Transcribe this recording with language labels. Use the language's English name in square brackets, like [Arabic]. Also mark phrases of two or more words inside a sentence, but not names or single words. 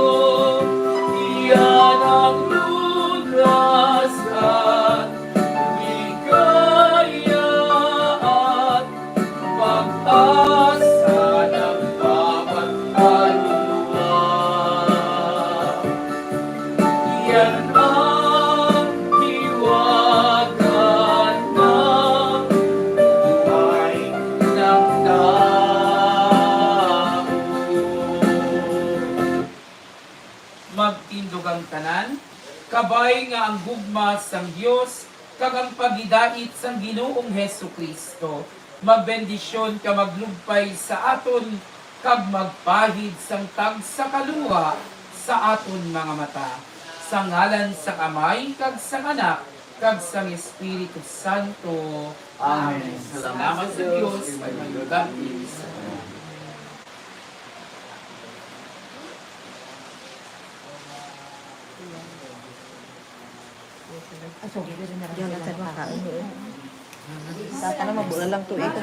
[Filipino] Iyan ang lunas at ligaya at pag-asa ng bawat kaluluwa. Yan ang hiwaga ng buhay ng tao. [Hiligaynon] Magtindog ang tanan, kabay nga ang gugma sang Dios kag ang pagidait sang Ginoong Hesus Kristo. magbendisyon ka maglugpay sa aton, kag magpahid sang tag sa kaluwa sa aton mga mata. Sa ngalan sa Amay, kag sa Anak, kag sa Espiritu Santo. Amen. Salamat sa Diyos. [English] God bless. [Filipino] Diyan lang sa makain doon. Tata na mabula lang to. Ito